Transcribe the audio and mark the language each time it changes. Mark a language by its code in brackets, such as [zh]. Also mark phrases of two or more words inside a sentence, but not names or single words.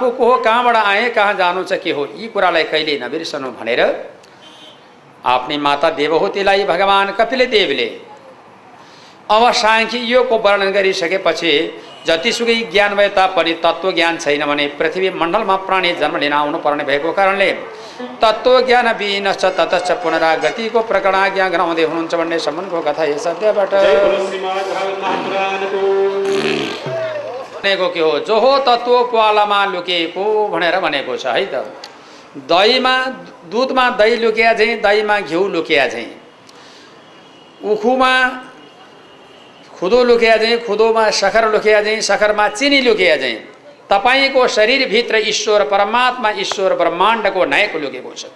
[ne] को हो, कहाँबाट आए, कहाँ जानु छ, के हो, यी कुरालाई कहिले नबिर्सनु भनेर आफ्नी माता देवहूतिलाई भगवान कपिल देवले अब सांख्य योगको वर्णन गरिसकेपछि जतिसुकै ज्ञान भए तापनि तत्त्वज्ञान छैन भने पृथ्वी मण्डलमा प्राणी जन्म लिन आउनुपर्ने भएको कारणले तत्त्वज्ञान [sa] विहीनश्च ततश्च [ne] पुनरागतिको प्रकरणाज्ञा गराउँदै हुनुहुन्छ भन्ने सम्बन्धको कथा यस अध्यायबाट भनेको के हो? जो हो तत्त्व प्वालामा लुकेको भनेर भनेको छ है त। दहीमा दुधमा दही लुकिया चाहिँ, दहीमा घिउ लुकिया चाहिँ, उखुमा खुदो लुकिया चाहिँ, खुदोमा सखर लुकिया चाहिँ, सखरमा चिनी लुकिया चाहिँ, तपाईको शरीरभित्र ईश्वर परमात्मा ईश्वर ब्रह्माण्डको नायक लुकेको छ।